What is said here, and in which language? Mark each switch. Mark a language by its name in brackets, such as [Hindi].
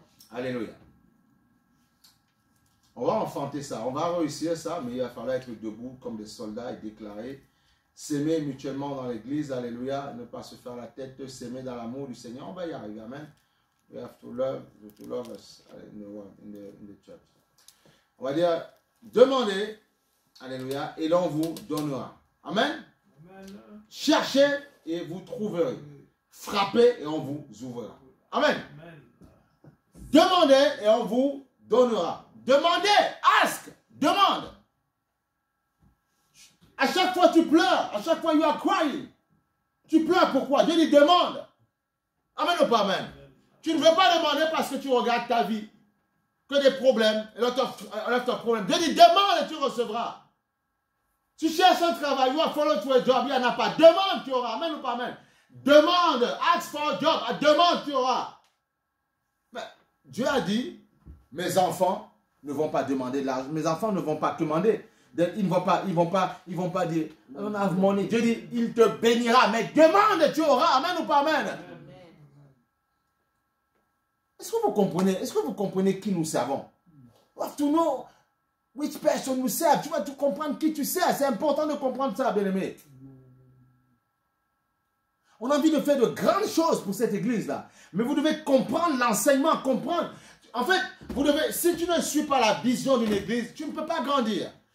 [French] Alléluia. On va enfanter ça, on va réussir ça, mais il va falloir être debout comme des soldats et déclarer, s'aimer mutuellement dans l'église, alléluia, ne pas se faire la tête, s'aimer dans l'amour du Seigneur. On va y arriver, amen. [English] We have to love us in the church. [French] On va dire, demandez, alléluia, et l'on vous donnera. Amen. Amen. Cherchez et vous trouverez. Frappez et on vous ouvrira. Amen. Amen. Demandez et on vous donnera. Demandez, ask, demande. À chaque fois tu pleures, à chaque fois [English] you are crying. [French] Tu pleures pourquoi? Dieu dit demande. Amen ou pas amen? Tu ne veux pas demander parce que tu regardes ta vie. Que des problèmes, et l'autre problème. Dieu dit demande et tu recevras. Tu cherches un travail, [English] you are follow to a job, [French] il n'y en a pas. Demande, tu auras. Amen ou pas amen? Demande, [English] ask for a job, [French] demande, tu auras. Mais Dieu a dit, mes enfants ne vont pas demander de l'argent. Mes enfants ne vont pas demander. Ils ne vont pas dire, on a money. Dieu dit, il te bénira, mais demande, tu auras. Amen ou pas amen? Est-ce que vous comprenez qui nous servons? [English] You have to know which person you serve. [French] Tu vas tout comprendre qui tu sers. C'est important de comprendre ça, bien-aimé. On a envie de faire de grandes choses pour cette église-là. Mais vous devez comprendre l'enseignement, comprendre. En fait, si tu ne suis pas la vision d'une église, tu ne peux pas grandir.